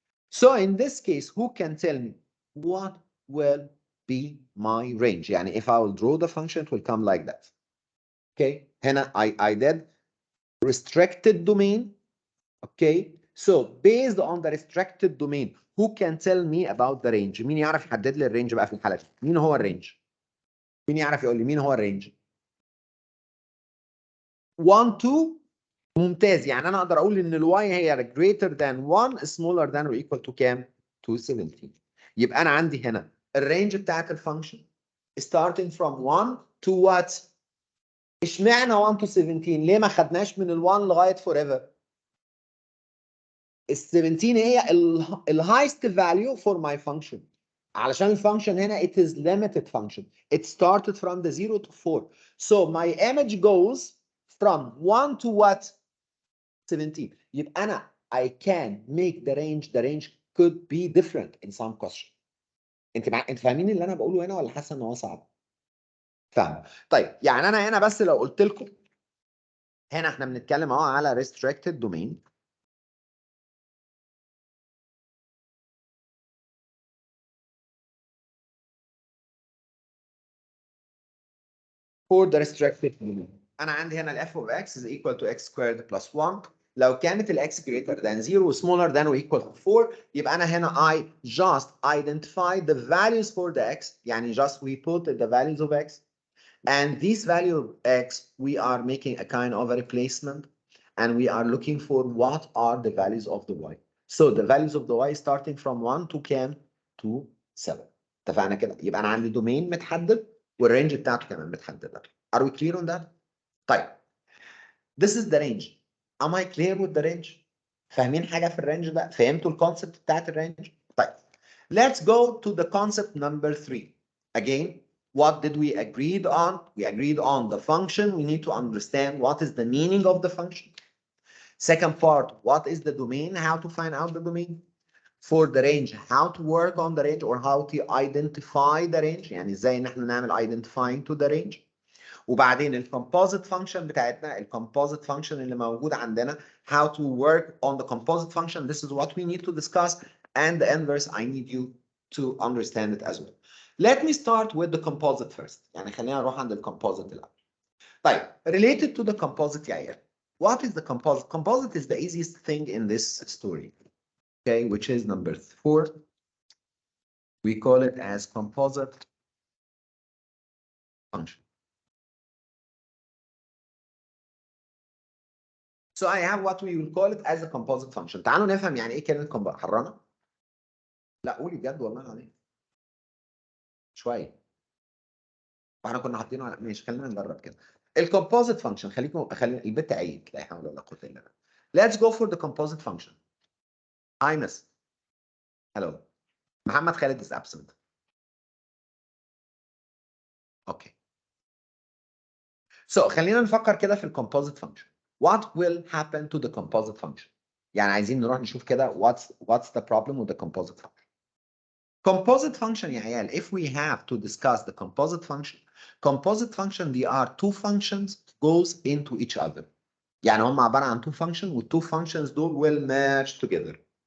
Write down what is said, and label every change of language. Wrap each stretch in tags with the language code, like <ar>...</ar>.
<en>So in this case, who can tell me what will be my range? يعني if I will draw the function, it will come like that. Okay, هنا I did restricted domain. Okay, so based on the restricted domain, who can tell me about the range?</en> <ar>مين يعرف يحدد لي الرينج بقى في الحالة دي؟ مين هو الرينج؟ مين يعرف يقول لي مين هو الرينج؟ 1 2 ممتاز، يعني انا اقدر اقول ان الواي هي</ar> <en>greater than 1 smaller than or equal to</en> <ar>كام؟ 217. يبقى انا عندي هنا الرينج بتاعت الفانكشن</ar> <en>starting from 1 to what؟</en> <ar>اشمعنى 1 to 17؟ ليه ما خدناش من ال 1 لغايه forever؟ ال 17 هي ال</ar> <en>highest value for my function.</en> <ar>علشان الفانكشن هنا</ar> <en>it is limited function. It started from the 0 to 4. So my image goes from 1 to what؟ 17.</en> <ar>يبقى انا</ar> <en>I can make the range could be different in some question.</en> <ar>انت فاهمين اللي انا بقوله هنا ولا حاسه ان هو صعب؟ فاهم. طيب يعني انا هنا بس لو قلت لكم هنا احنا بنتكلم اهو على restricted domain.</ar> <en>for the restricted domain</en> <ar>انا عندي هنا ال</ar> <en>f of x is equal to x squared plus 1.</en> <ar>لو كانت ال</ar> <en>x greater than 0 smaller than or equal to 4</en> <ar>يبقى انا هنا</ar> <en>I just identify the values for the x. يعني just we put the values of x. And this value of x, we are making a kind of a replacement, and we are looking for what are the values of the y. So the values of the y starting from 1 to كام؟ to 7.</en> <ar>اتفقنا كده؟ يبقى أنا عندي دومين متحدد والرينج بتاعته كمان متحددة.</ar> <en>Are we clear on that؟ طيب. This is the range. Am I clear with the range؟</en> <ar>فاهمين حاجة في الرينج ده؟ فهمتوا الكونسبت بتاعت الرينج؟ طيب.</ar> <en>Let's go to the concept number 3. Again, what did we agreed on? We agreed on the function. We need to understand what is the meaning of the function. Second part, what is the domain? How to find out the domain. For the range, how to work on the range or how to identify the range.</en> <ar>يعني ازاي ان احنا نعمل</ar> <en>identifying to the range.</en> <ar>وبعدين الكومبوزيت فانكشن بتاعتنا الكومبوزيت فانكشن اللي موجود عندنا</ar> <en>how to work on the composite function. This is what we need to discuss, and the inverse I need you to understand it as well. Let me start with the composite first.</en> <ar>يعني خلينا نروح عند الكومبوزيت الأول.</ar> <en>طيب related to the composite</en> <ar>يا عيال.</ar> <en>What is the composite? Composite is the easiest thing in this story. Okay, which is number 4. We call it as composite function. So I have what we will call it as a composite function.</en> <ar>تعالوا نفهم يعني ايه كلمة حرانة. لا قولي بجد والله العظيم. شوية. واحنا كنا حاطينه على ماشي خلينا نجرب كده. الكومبوزيت فانكشن خلي البت عيد لا حول ولا قوة الا بالله.</ar> <en>Let's go for the composite function. Hi miss. Hello. محمد خالد is absent. Okay.</en> <ar>So خلينا نفكر كده في الكومبوزيت فانكشن.</ar> <en>What will happen to the composite function؟</en> <ar>يعني عايزين نروح نشوف كده</ar> <en>what's the problem with the composite function. Composite function</en> <ar>يا عيال,</ar> <en>if we have to discuss the composite function, there are two functions goes into each other.</en> <ar>يعني هم عبارة عن</ar> <en>two functions والtwo functions دول will merge together.</en>